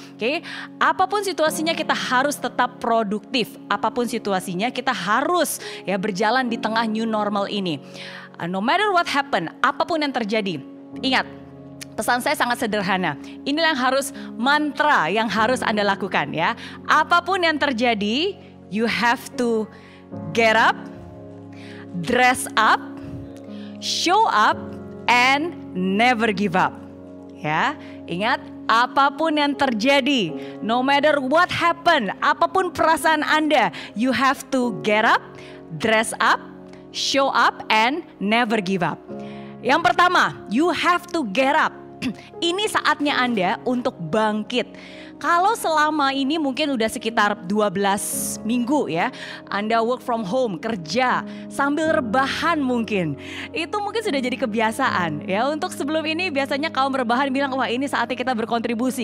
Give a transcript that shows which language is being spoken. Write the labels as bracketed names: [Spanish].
[Indonesian] Oke, apapun situasinya kita harus tetap produktif. Apapun situasinya kita harus berjalan di tengah new normal ini. No matter what happen, apapun yang terjadi, ingat, pesan saya sangat sederhana. Inilah yang harus mantra yang harus Anda lakukan, ya. [English] Apapun yang terjadi, you have to get up, dress up, show up, and never give up. Ya, ingat, apapun yang terjadi, no matter what happen, apapun perasaan Anda, you have to get up, dress up, show up, and never give up. Yang pertama, you have to get up. [Indonesian] Ini saatnya Anda untuk bangkit. Kalau selama ini mungkin udah sekitar 12 minggu, ya, Anda work from home, kerja sambil rebahan mungkin. Itu mungkin sudah jadi kebiasaan, ya. Untuk sebelum ini biasanya kaum rebahan bilang, wah ini saatnya kita berkontribusi.